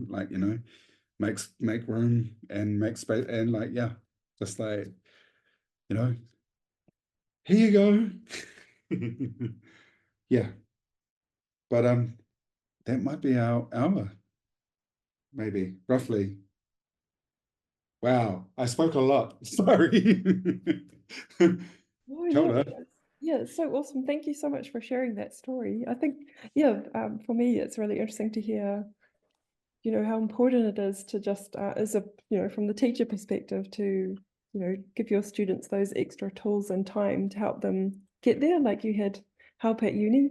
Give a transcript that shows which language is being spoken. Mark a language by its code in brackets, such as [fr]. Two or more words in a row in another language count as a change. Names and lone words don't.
[en] Like, make room and make space and like, yeah, just like, you know, here you go. Yeah. But that might be our hour, maybe, roughly. Wow, I spoke a lot. Sorry. Oh, [mi] Kia [en] no, [mi] ora. [en] yeah, it's so awesome. Thank you so much for sharing that story. I think, yeah, for me, it's really interesting to hear, how important it is to just, as a, from the teacher perspective to, give your students those extra tools and time to help them get there, like you had help at uni.